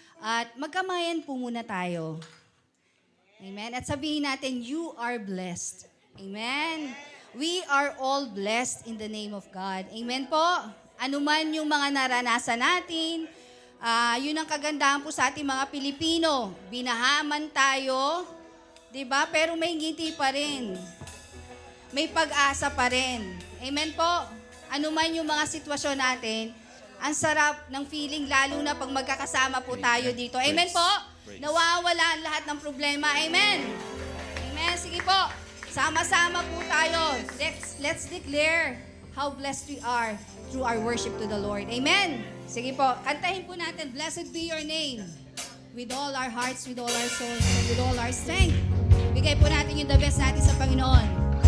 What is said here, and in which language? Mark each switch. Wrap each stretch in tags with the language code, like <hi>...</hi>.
<tl>At magkamayan po muna tayo. Amen. At sabihin natin,</tl> <en>you are blessed.</en> <tl>Amen.</tl> <en>We are all blessed in the name of God. Amen po.</en> <tl>Ano man yung mga naranasan natin, yun ang kagandahan po sa ating mga Pilipino. Binahaman tayo, di ba? Pero may ngiti pa rin. May pag-asa pa rin. Amen po. Ano man yung mga sitwasyon natin, ang sarap ng feeling lalo na pag magkakasama po tayo dito. Amen po. Nawawala ang lahat ng problema. Amen. Amen. Sige po. Sama-sama po tayo.</tl> <en>Let's declare how blessed we are through our worship to the Lord. Amen.</en> <tl>Sige po, kantahin po natin,</tl> <en>blessed be your name. With all our hearts, with all our souls, and with all our strength.</en> <tl>Bigay po natin yung the best natin sa Panginoon.</tl>